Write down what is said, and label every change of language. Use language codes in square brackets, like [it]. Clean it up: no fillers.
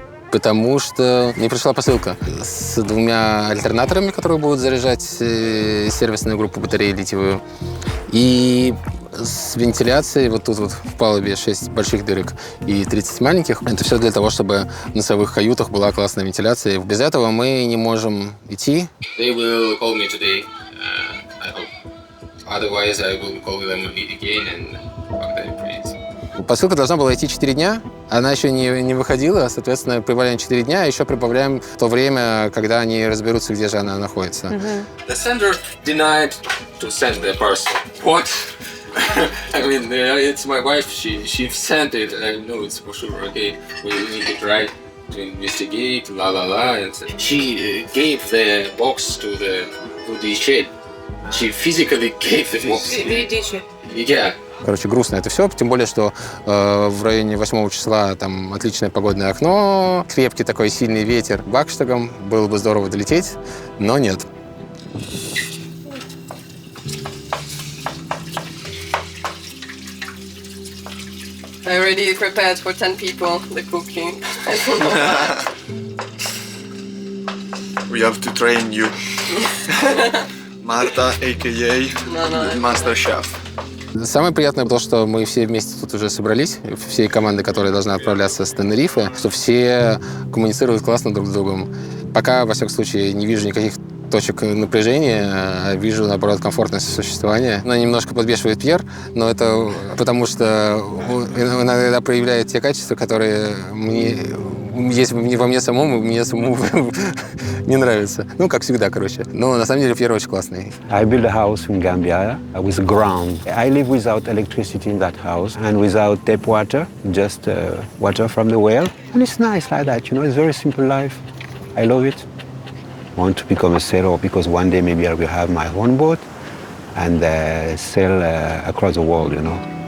[ru] Потому что мне пришла посылка с 2 альтернаторами, которые будут заряжать сервисную группу батареи литиевую. И с вентиляцией вот тут вот в палубе 6 больших дырок и 30 маленьких. Это все для того, чтобы в носовых каютах была классная вентиляция. Без этого мы не можем идти. [en] They will call me today I hope. Otherwise, I will call them again and fuck their praise. [ru] Посылка должна была идти 4 дня, она еще не выходила, соответственно, прибавляем 4 дня, еще прибавляем то время, когда они разберутся, где же она находится. [en] The sender denied to send the parcel. What? I mean, it's my wife, she sent it, I know it's for sure, okay, we need to try to investigate, and she gave the box to the shed. She physically gave the box. Yeah. [ru] Короче, грустно это все, тем более, что в районе 8 числа там отличное погодное окно, крепкий такой сильный ветер бакштагом, было бы здорово долететь, но нет. [en] I already prepared for 10 people the cooking. We have to train you. Marta, a.k.a. Master Chef. [ru] Самое приятное то, что мы все вместе тут уже собрались, всей команды, которая должна отправляться с Тенерифе, что все коммуницируют классно друг с другом. Пока, во всяком случае, не вижу никаких точек напряжения, а вижу, наоборот, комфортное сосуществование. Она немножко подбешивает Пьер, но это потому, что он иногда проявляет те качества, которые есть во мне самому, и мне самому не нравятся. Ну, как всегда, короче. Но на самом деле Пьер очень классный. [en] I built a house in Gambia with ground. I live without electricity in that house and without tap water, just water from the well. And it's nice like that, you know, it's a very simple life. I love it. I want to become a sailor because one day maybe I will have my own boat and sail across the world, you know.